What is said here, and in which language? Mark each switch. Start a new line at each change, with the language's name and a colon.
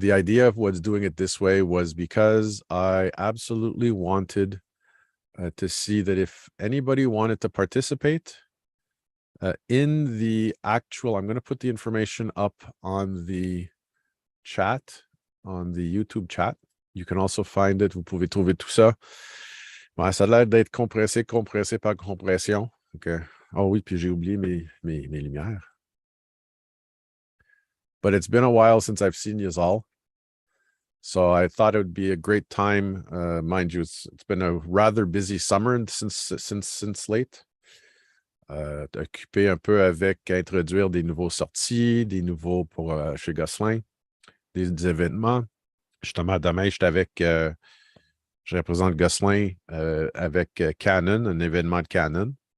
English: The idea of what's doing it this way was because I absolutely wanted to see that if anybody wanted to participate in the actual, I'm going to put the information up on the chat, on the YouTube chat. You can also find it.
French: Vous pouvez trouver tout ça. Bon, ça a l'air d'être compressé par compression. Okay. Oh oui, puis j'ai oublié mes lumières.
English: But it's been a while since I've seen you all. So I thought it would be a great time. Mind you, it's been a rather busy summer since late.
French: Occupé un peu avec introduire des nouveaux sorties, des nouveaux pour chez Gosselin, des événements. Justement, demain, je représente Gosselin avec Canon, un événement de Canon.